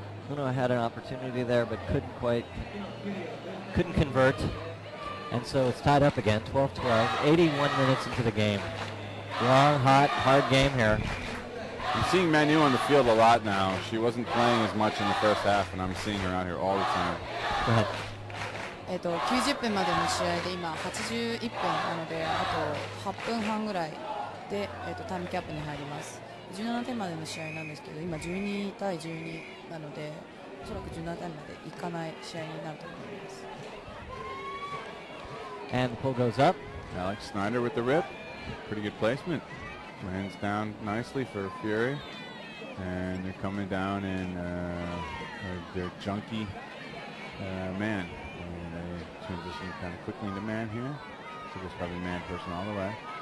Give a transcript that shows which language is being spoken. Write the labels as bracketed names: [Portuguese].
[English] Uno had an opportunity there, but couldn't convert. And so it's tied up again, 12-12, 81 minutes into the game. Long, hot, hard game here. I'm seeing Manu on the field a lot now. She wasn't playing as much in the first half, and I'm seeing her out here all the time. Go ahead. [Japanese] 90分までの試合で今81分なので、あと8分半ぐらいで、タイムキャップに入ります。 17点までの試合なんですけど、今12対12なので、おそらく17点までいかない試合になると思います。 [English] And the pull goes up. Alex Snyder with the rip. Pretty good placement. Lands down nicely for Fury. And they're coming down in their junky man. And they transition kind of quickly into man here. So there's probably man person all the way.